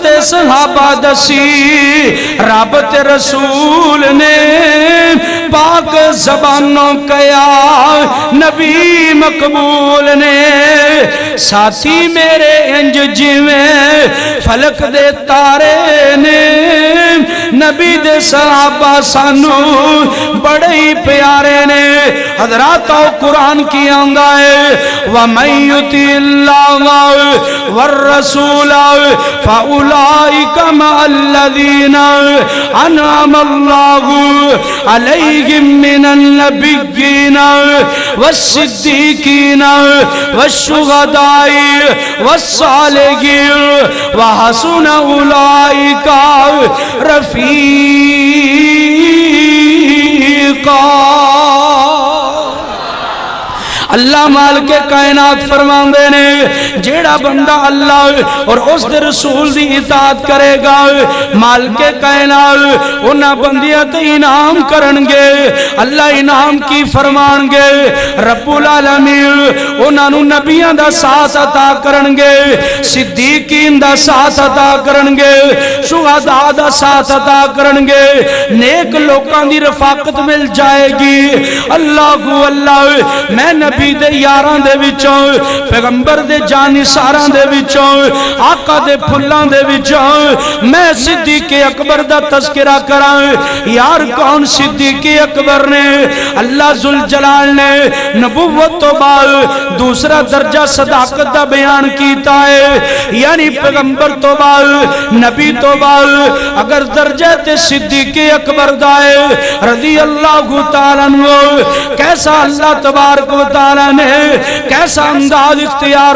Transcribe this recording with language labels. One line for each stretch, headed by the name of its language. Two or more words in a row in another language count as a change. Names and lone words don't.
Punjabi: صحابہ دسی رب تے رسول نے پاک زبانوں کیا نبی مقبول نے ساتھی میرے انج جویں فلک دے تارے نے نبی دے صحابہ سانو بڑے ہی پیارے نے حضرات قرآن کی آنگا ہے
Arabic: وَمَن يُطِعِ اللَّهَ والرسول فَأُولَئِكَ مَعَ الَّذِينَ أَنْعَمَ اللَّهُ عَلَيْهِمْ مِنَ النَّبِيِّينَ وَالصِّدِّيقِينَ وَالشُّهَدَاءِ وَالصَّالِحِينَ وَحَسُنَ أُولَئِكَ
Punjabi: رفیقا اللہ مالک کائنات فرماندے نے جیڑا بندہ اللہ اور اس دے رسول دی اطاعت کرے گا مالک کائنات انہاں بندیاں تے انعام کرنگے اللہ انعام کی فرمانگے رب العالمین انہاں نو نبیاں دا ساتھ عطا کرنگے صدیقین دا ساتھ عطا کرنگے شہداء دا ساتھ عطا کرنگے نیک لوکاں دی رفاقت مل جائے گی اللہ میں نبی دے یاران دے وچوں پیغمبر دے جانثاراں دے وچوں آقا دے پھلاں دے وچوں میں صدیق اکبر دا تذکرہ کراں یار کون صدیق اکبر نے اللہ ذوالجلال نے نبوت تو بعد دوسرا درجہ صداقت دا بیان کیتا ہے یعنی پیغمبر تو بعد نبی تو بعد اگر درجہ تے صدیق اکبر دا ہے
Arabic: رضی اللہ تعالیٰ عنہ
Urdu: کیسا اللہ تبارک و تعالیٰ نے کیسا انداز اختیار